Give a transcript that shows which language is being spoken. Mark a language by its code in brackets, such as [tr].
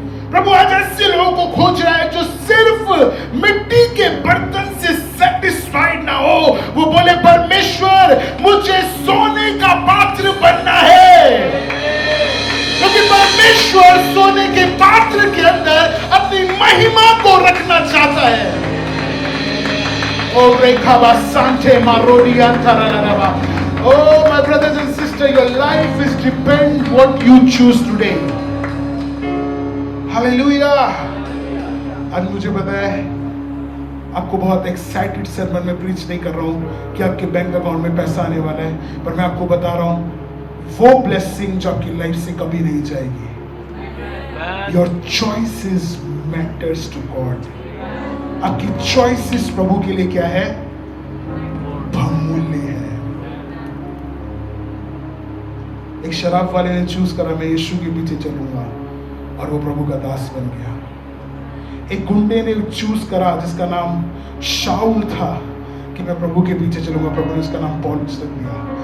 [hi] प्रभु आज ऐसे लोगों को खोज रहा है जो सिर्फ मिट्टी के बर्तन से सेटिस्फाइड ना हो, वो बोले परमेश्वर मुझे सोने का पात्र बनना है, क्योंकि परमेश्वर सोने के पात्र के अंदर अपनी महिमा को रखना चाहता है। ओ रेखाबा सांचे मारोडिया थराराबा। [en] Oh my brothers and sisters, your life is depend what you choose today. Hallelujah. [hi] आज मुझे पता है आपको बहुत एक्साइटेड sermon में प्रीच नहीं कर रहा हूँ कि आपके बैंक अकाउंट में पैसा आने वाला है, पर मैं आपको बता रहा हूँ वो ब्लेसिंग जो आपकी लाइफ से कभी नहीं जाएगी। [en] Your choices matters to God. [hi] आपकी choices प्रभु के लिए क्या है? बहुमूल्य है। एक शराब वाले ने चूज करा मैं यीशु के पीछे चलूंगा, और वो प्रभु का दास बन गया। एक गुंडे ने चूज करा जिसका नाम शाऊल था कि मैं प्रभु के पीछे चलूंगा, प्रभु ने उसका नाम पौलुस रख दिया।